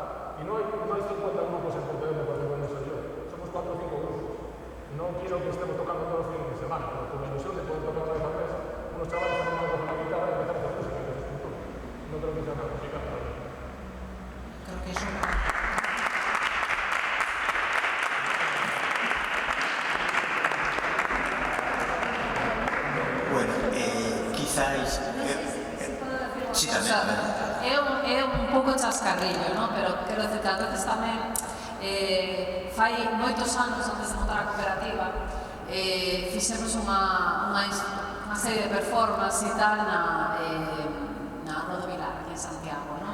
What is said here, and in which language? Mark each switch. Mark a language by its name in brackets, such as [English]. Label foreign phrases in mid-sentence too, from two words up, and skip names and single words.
[Spanish] Y no hay 50 grupos en Pontevedra, por ejemplo, no soy yo. Somos 4 o 5 grupos. No quiero que estemos tocando todos los fines de semana, pero con la ilusión de poder tocar una vez al mes, unos chavales que han con la guitarra y empezar a hacer música, que es escultura. No creo que sea tan complicado. Creo que eso no. [Galician] Bueno, quizáis... sí, tamén. [Spanish] O sea, [Galician] é un pouco chascarrillo, ¿no? Pero quero decir que a veces tamén fai moitos anos antes de montar a cooperativa fixemos unha serie de performance e tal na Rodovilar, aquí en Santiago, ¿no?